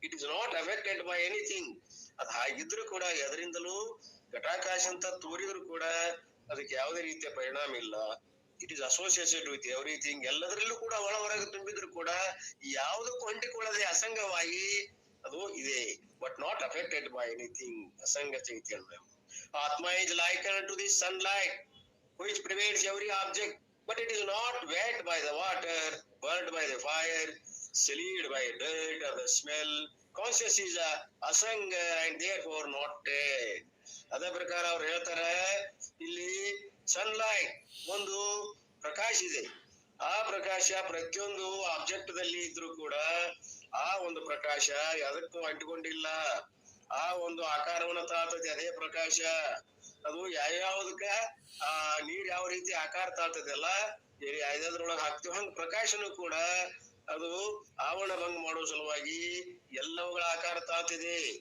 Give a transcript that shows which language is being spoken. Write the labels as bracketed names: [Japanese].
[English] It is not affected by anything. [Kannada] ಅದ್ ಹಾಗಿದ್ರು ಕೂಡ ಎದರಿಂದಲೂ ಘಟಾಕಾಶ ಅಂತ ತೋರಿದ್ರು ಕೂಡ ಅದಕ್ಕೆ ಯಾವುದೇ ರೀತಿಯ ಪರಿಣಾಮ ಇಲ್ಲ. [English] It is associated with everything. [Kannada] ಎಲ್ಲದರಲ್ಲೂ ಕೂಡ ಒಳ ಹೊರಗೆ ತುಂಬಿದ್ರು ಕೂಡ ಯಾವುದಕ್ಕೂ ಅಂಟಿಕೊಳ್ಳದೆ ಅಸಂಗವಾಗಿ ಅದು ಇದೆ. [English] But not affected by anything. [Kannada] ಅಸಂಗ ಚೈತನ್ಯ. [English] ಆತ್ಮ is likened to the sunlight which pervades every object, but it is not wet by the water, burned by the fire, sullied by dirt or the smell. Conscious is asanga and therefore not dead. [Kannada] ಅದೇ ಪ್ರಕಾರ ಅವ್ರು ಹೇಳ್ತಾರೆ, ಇಲ್ಲಿ sunlight ಒಂದು ಪ್ರಕಾಶ ಇದೆ. ಆ ಪ್ರಕಾಶ ಪ್ರತಿಯೊಂದು object ದಲ್ಲಿ ಇದ್ರೂ ಕೂಡ ಆ ಒಂದು ಪ್ರಕಾಶ ಅದಕ್ಕೂ ಅಂಟಿಕೊಂಡಿಲ್ಲ. ಆ ಒಂದು ಆಕಾರವನ್ನು ತಾಳ್ತದೆ ಅದೇ ಪ್ರಕಾಶ. ಅದು ಯಾವ್ಯಾವ್ದಕ್ಕ ಆ ನೀರ್ ಯಾವ ರೀತಿ ಆಕಾರ ತಾಳ್ತದೆ ಅಲ್ಲ, ಯಾವ್ದಾದ್ರೊಳಗೆ ಹಾಕ್ತಿವ್ ಹಂಗ ಪ್ರಕಾಶನು ಕೂಡ ಅದು ಆವರಣ ಭಂಗ ಮಾಡುವ ಸಲುವಾಗಿ ಎಲ್ಲವುಗಳ ಆಕಾರ ತಾಳ್ತಿದೆ.